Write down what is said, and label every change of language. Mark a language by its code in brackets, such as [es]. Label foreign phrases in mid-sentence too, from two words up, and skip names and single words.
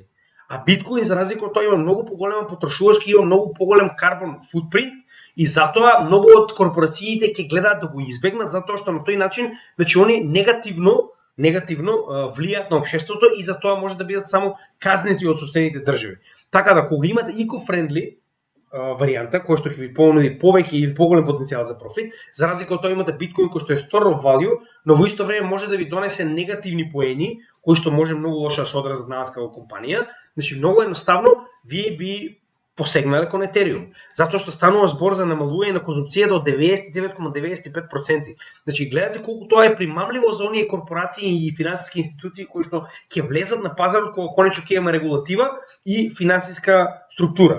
[mk] А биткоин за разлика од тоа има многу поголема потрошувачки, има многу поголем карбон футпринт и затоа многу од корпорациите ќе гледаат да го избегнат, затоа што на тој начин, значи они негативно влијаат на општеството и затоа може да бидат само казнети од сопствените држави. Така да кога имате eco-friendly варијанта кој што ќе ви понуди повеќе или поголем потенцијал за профит, за разлика од тоа имате биткоин кој што е [en] store of value, [mk] но во исто време може да ви донесе негативни поени кои што може многу лошо да се одразат на вас како компанија. Значи многу едноставно вие би посегнале кон етериум, затоа што станува збор за намалување на конзумцијата од 99,95%. Значи гледате колку тоа е примамливо за оние корпорации и финансиски институции кои што ќе влезат на пазарот кога конечно ќе има регулатива и финансиска структура.